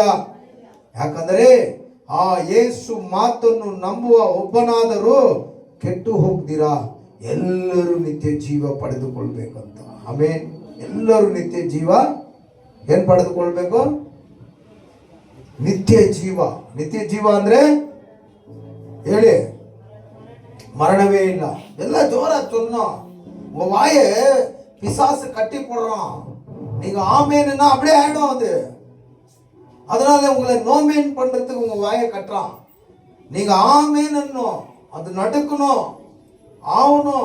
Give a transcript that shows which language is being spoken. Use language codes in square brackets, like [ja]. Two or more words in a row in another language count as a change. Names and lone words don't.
[kn] ಯಾಕಂದರೆ ಆ ಯೇಸು ಮಾತನ್ನು ನಂಬುವ ಒಬ್ಬನಾದರೂ ಕೆಟ್ಟು ಹೋಗ್ದಿರಾ ಎಲ್ಲರೂ ನಿತ್ಯ ಜೀವ ಪಡೆದುಕೊಳ್ಬೇಕಂತ. ಆಮೇನ್. ಎಲ್ಲರೂ ನಿತ್ಯ ಜೀವ ಏನ್ ಪಡೆದುಕೊಳ್ಬೇಕು? ನಿತ್ಯ ಜೀವ. ನಿತ್ಯ ಜೀವ ಅಂದ್ರೆ ಹೇಳಿ, [ta] மரணமே இல்ல. எல்லாம் ஜோரா சொன்னோம். உங்க வாயை பிசாசு கட்டி போடுறான். நீங்க ஆமேன்னா அப்படியே ஆயிடும் அது. அதனால உங்களை நோமேன் பண்றதுக்கு உங்க வாயை கட்டுறான். நீங்க ஆமேன்னு அது நடக்கணும், ஆகணும்.